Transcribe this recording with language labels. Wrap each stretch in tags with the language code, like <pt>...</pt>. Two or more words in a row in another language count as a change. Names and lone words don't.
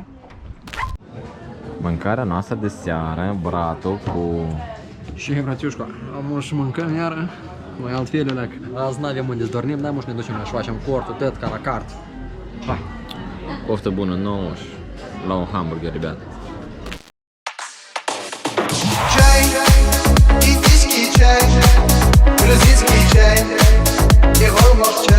<ro>Mâncarea noastră de seară, bratul cu... Și bratiușca, am și mâncăm iară, mai altfel leacă. Azi n-avem unde să dormim, dar ne ducem și facem cortul, tot ca la carte. Hai! Poftă bună nouă și la un hamburger, ребят.</ro> <ru>Чай, индийский чай, грузинский чай, его можно</ru>